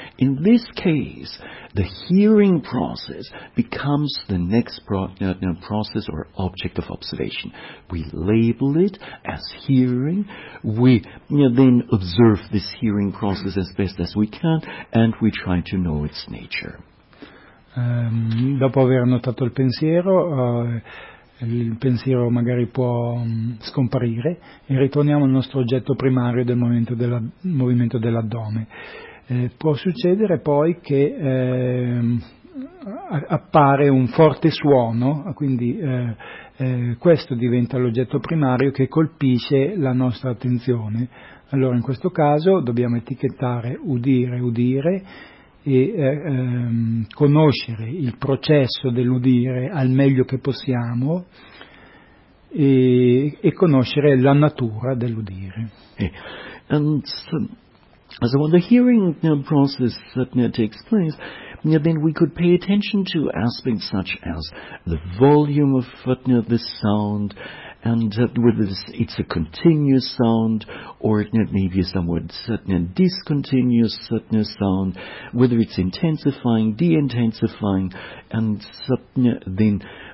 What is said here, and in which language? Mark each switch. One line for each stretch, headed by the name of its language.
English: In this case, the hearing process becomes the next process or object of observation. We label it as hearing, we then observe this hearing process as best as we can, and we try to know its nature.
Italian: Dopo aver notato il pensiero, il pensiero magari può scomparire e ritorniamo al nostro oggetto primario del movimento dell'addome. Può succedere poi che appare un forte suono, quindi questo diventa l'oggetto primario che colpisce la nostra attenzione. Allora in questo caso dobbiamo etichettare udire, e conoscere il processo dell'udire al meglio che possiamo e conoscere la natura dell'udire.
English: So when the hearing process takes place, then we could pay attention to aspects such as the volume of the sound, and whether it's a continuous sound or maybe a somewhat discontinuous sound, whether it's intensifying, de-intensifying, and then